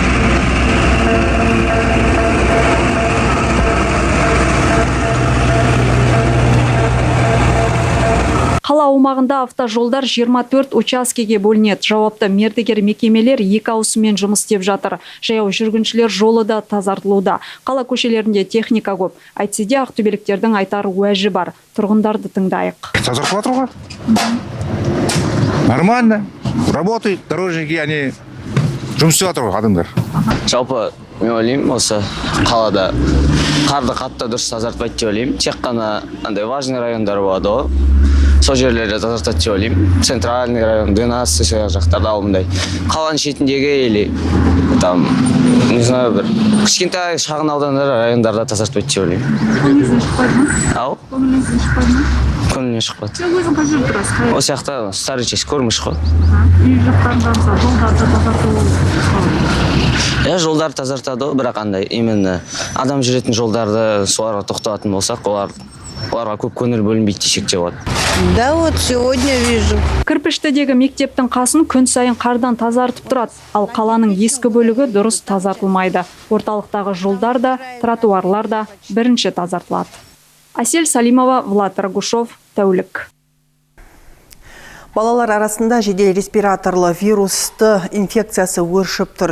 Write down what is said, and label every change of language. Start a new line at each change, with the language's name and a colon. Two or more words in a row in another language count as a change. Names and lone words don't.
Kazakh: Қала аумағында автожолдар 24 учаскеге бөлінеді. Жауапты мердігер мекемелер 2 ауысыммен жұмыс істеп жатыр. Жаяу жүргіншілер жолы да тазартылуда. Қала көшелерінде техника көп. Әйтсе де ақтөбеліктердің айтар уәжі бар. Тұрғындарды тыңдайық. Тазартылып жатыр ғой.
Russian: Нормально. Работают, дорожники, они
Kazakh: жұмыс істеп жатыр ғой адамдар. Жалпы мен ойлаймын, осы қалада қарды қатты дұрыс тазартпайды деп ойлаймын. Тек қана андай важный райондар болады ғой. Сол жерлерді тазартады деп ойлаймын.
Russian: Центральный район,
Kazakh: 12 сол жақтарда алындай. Қаланың шетіндегі
Russian: или там, не знаю,
Kazakh: бір кішкентай шағын аудандар райондарда тазартпайды деп ойлаймын. Көңіліңізден шықпайды ма? Ау? Көңіліңізден шықпайды ма? Көңілінен шықпайды. Сен өзің қай жерде тұрасың? Осы жақта
Russian: старый часть
Kazakh: көрміш қой. Үй жақтарында мысалы жолдарды тазарту Жолдарды тазартады ғой, бірақ андай именно адам жүретін жолдарды соларға тоқталатын болсақ, оларға көп көңіл бөлінбейді десек те болады.
Russian: Да, вот сегодня вижу.
Kazakh: Кірпіштідегі мектептің қасын күн сайын қардан тазартып тұрады, ал қаланың ескі бөлігі дұрыс тазартылмайды. Орталықтағы жолдар да, тротуарлар да бірінші тазартылады. Асель Салимова, Влад Рагушов, Тәулік. Балалар арасында жедел респираторлы вирусты инфекциясы өршіп тұр.